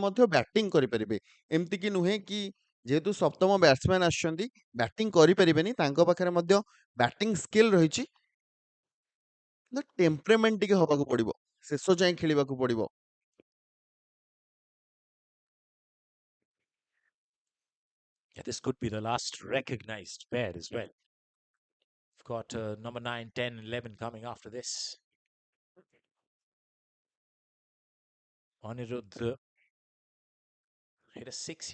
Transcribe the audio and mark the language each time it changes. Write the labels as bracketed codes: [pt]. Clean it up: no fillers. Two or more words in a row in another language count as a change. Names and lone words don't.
[or] ମଧ୍ୟ ବ୍ୟାଟିଂ କରିପାରିବେ ଏମିତି କି ନୁହେଁ କି ଯେହେତୁ ସପ୍ତମ ବ୍ୟାଟ୍ସମ୍ୟାନ ଆସିଛନ୍ତି ବ୍ୟାଟିଂ କରିପାରିବେନି ତାଙ୍କ ପାଖରେ ମଧ୍ୟ [en] batting skill [or] ରହିଛି ଟେମ୍ପରେମେଣ୍ଟ ଟିକେ ହବାକୁ ପଡିବ ଶେଷ ଯାଏଁ ଖେଳିବାକୁ ପଡିବ [en] Yeah, this could be the last recognized pair as well. We've got number 9, 10, 11 coming after this. Anirudh hit a 6.